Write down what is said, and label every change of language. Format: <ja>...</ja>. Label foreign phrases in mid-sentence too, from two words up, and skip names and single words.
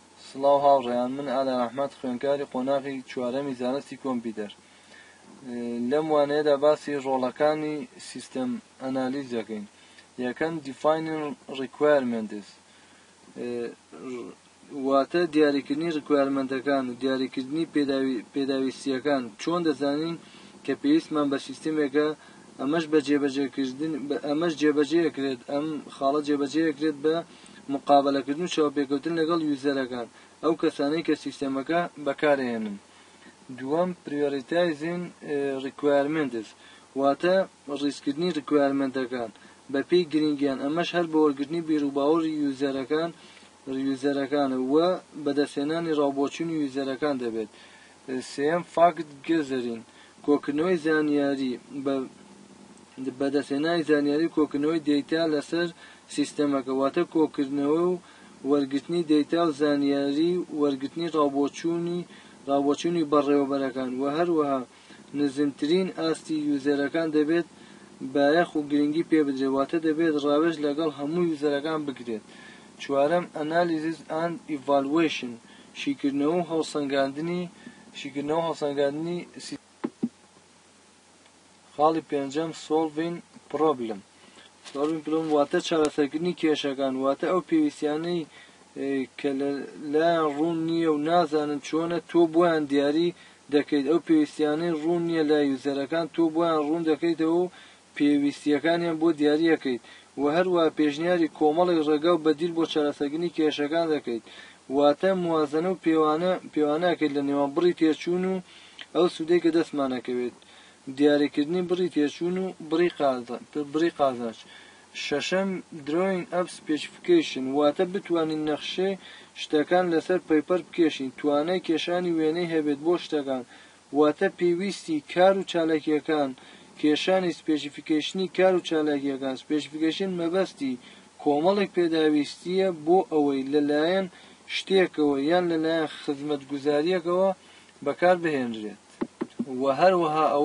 <ckb>سڵاو هاوڕێیان، من ئالا ئەحمەد خوێندکاری قۆناغی چوارەمی زانستی کۆمپیوتەر. لەم وانەیەدا باسی ڕۆڵەکانی</ckb> <en>system analyze</en> <ckb>دەکەین.</ckb> <en>یەکەم defining requirements،</en> <ckb>واتە دیاریکردنی ڕکوایرمەنتەکان و دیاریکردنی پێداویستیەکان. چۆن دەزانین کە پێویستمان بە سیستەمێکە، ئەمەش جێبەجێکرێت، ئەم خاڵە جێبەجێکرێت بە مقابلەکردن و چاوپێکەوتن لەگەڵ یوزەرەکان، ئەو کەسانەی کە سیستەمەکە بەکارهێنن.</ckb> <en>دووەم prioritizing requirements،</en> <ckb>واتە ڕیزکردنی ڕکوایرمەنتەکان بە پێی گرنگیان، ئەمەش هەر بە وەرگرتنی بیرروباوەڕی یوزەرەکانە وە بەدەستهێنانی ڕاوبۆچوونی یوزەرەکان دەبێت.</ckb> <en>سێەم fact gathering،</en> <ckb>کۆکردنەوەی زانیاری، بەدەستهێنانی زانیاری کۆکردنەوەی دەیتا لەسەر سیستەمەکە، واتە کۆکردنەوە و وەرگرتنی دەیتا و زانیاری وەرگرتنی ڕاوبۆچوونی بەڕێوەبەرەکان، و هەروەها نزمترین ئاستی یوزەرەکان دەبێت بایەخ و گرنگی پێ بدرێت، واتە دەبێت ڕاوێژ لەگەڵ هەموو یوزەرەکان بکرێت.</ckb> <en>چوارەم analysis and evaluation،</en> <ckb>شیکردنەوە و هەڵسەنگاندنی. خاڵی پێنجەم</ckb> <en>solving problem،</en> <ckb>واتە چارەسەرکردنی کێشەکان، واتە ئەو پێویستیانەی کە لەلایەن ڕوون نییە و نازانن چۆنە، تۆ بۆیان دیاری دەکەیت. ئەو پێویستیانەی ڕوون نییە لە یوزەرەکان، تۆ بۆیان ڕوون دەکەیتەوە و پێویستیەکانیان بۆ دیاریەکەیت، و هەروە پێشنیاری کۆمەڵی ڕێگا و بەدیل بۆ چارەسەرکردنی کێشەکان دەکەیت، واتە موازنە و پێوانەکەیت لە نێوان بڕی تێچوون و ئەو سوودەی کە دەستمانەکەوێت، دیاریکردنی بڕی تێچوون و بڕی قازانج.</ckb> <en>شەشەم drawing up specification،</en> <ckb>واتە بتوانین نەخشەی شتەکان لەسەر پەیپەر بکێشین، توانای کێشانی وێنەی هەبێت بۆ شتەکان، واتە پێویستی کار و چالاکیەکان، کێشانی سپێسیفیکیشنی کار و چالاکیەکان. سپێسیفیکیشن مەبەستی کۆمەڵێک پێداویستیە بۆ ئەوەی لەلایەن شتێکەوە یان لەلایەن خزمەتگوزاریەکەوە بەکار بهێنرێت، و هەروەها</ckb>